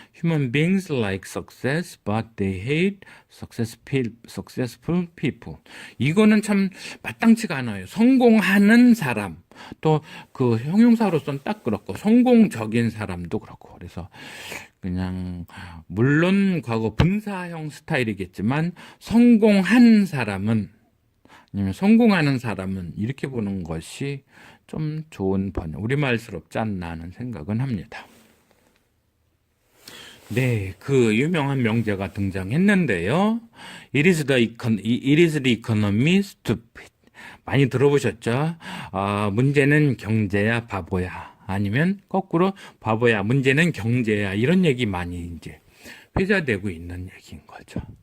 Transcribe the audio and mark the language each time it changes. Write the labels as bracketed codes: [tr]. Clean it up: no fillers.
[en] Human beings like success, but they hate successful people. [ko] 이거는 참 마땅치가 않아요. 성공하는 사람, 또 그 형용사로서는 딱 그렇고 성공적인 사람도 그렇고 그래서 그냥 물론 과거 분사형 스타일이겠지만 성공한 사람은 아니면 성공하는 사람은 이렇게 보는 것이 좀 좋은 번역, 우리말스럽지 않나 하는 생각은 합니다. 네, 그 유명한 명제가 등장했는데요. [en] It is the economy stupid. [ko] 많이 들어보셨죠? 문제는 경제야 바보야. 아니면 거꾸로 바보야 문제는 경제야. 이런 얘기 많이 이제 회자되고 있는 얘기인 거죠.